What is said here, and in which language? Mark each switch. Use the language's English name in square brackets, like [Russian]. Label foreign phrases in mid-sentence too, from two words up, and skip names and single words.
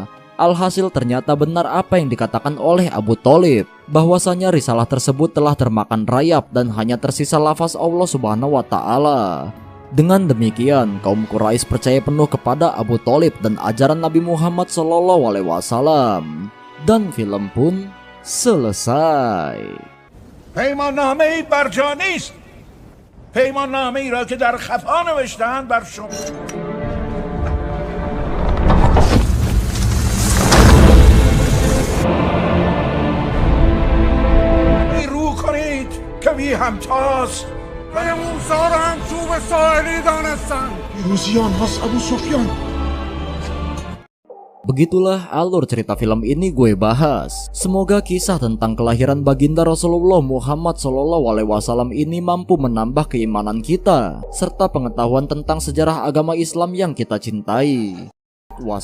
[Indonesian] Alhasil ternyata benar apa yang dikatakan oleh Abu Thalib, bahwasanya risalah tersebut telah termakan rayap dan hanya tersisa lafaz Allah [Arabic] سبحانه وتعالى. [Indonesian] Dengan demikian, kaum Quraisy percaya penuh kepada Abu Thalib dan ajaran Nabi Muhammad SAW. Dan film pun selesai. [Persian] پیماننامه‌ای بر جا نیست. پیماننامه‌ای را که در خفا نوشته‌اند بر شما. رو کنید که بی همتاست. موسی را هم چوب ساحلی دانستند. پیروزی آنهاست ابو سفیان. [Indonesian] Begitulah alur cerita film ini gue bahas. Semoga kisah tentang kelahiran baginda Rasulullah Muhammad SAW ini mampu menambah keimanan kita serta pengetahuan tentang sejarah agama Islam yang kita cintai.